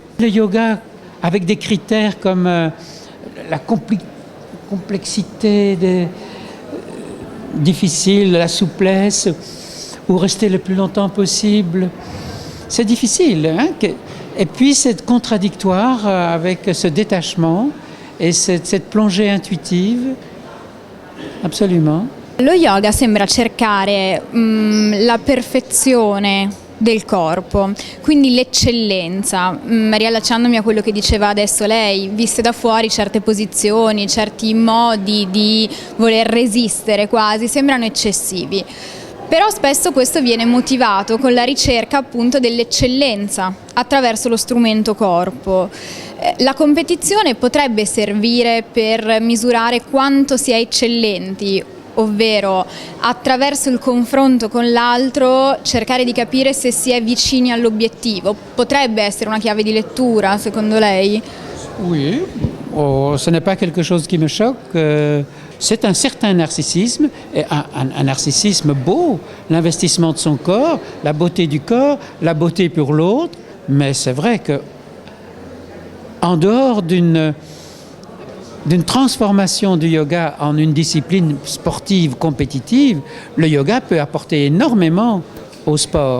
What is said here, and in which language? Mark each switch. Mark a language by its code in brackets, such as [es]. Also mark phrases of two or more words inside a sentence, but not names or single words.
[fr] Le yoga avec des critères comme la complexité difficile, la souplesse, ou rester le plus longtemps possible. C'est difficile, hein? Et puis c'est contradictoire avec ce détachement et cette plongée intuitive. Absolument. [it] Lo yoga sembra cercare la perfezione del corpo, quindi l'eccellenza, riallacciandomi a quello che diceva adesso lei, viste da fuori certe posizioni, certi modi di voler resistere quasi sembrano eccessivi. Però spesso questo viene motivato con la ricerca appunto dell'eccellenza attraverso lo strumento corpo. La competizione potrebbe servire per misurare quanto si è eccellenti, ovvero attraverso il confronto con l'altro cercare di capire se si è vicini all'obiettivo. Potrebbe essere una chiave di lettura, secondo lei? [fr] Oui, ce n'est pas quelque chose qui me choque. C'est un certain narcissisme, et un narcissisme beau, l'investissement de son corps, la beauté du corps, la beauté pour l'autre. Mais c'est vrai que, en dehors d'une transformation du yoga en une discipline sportive compétitive, le yoga peut apporter énormément au sport.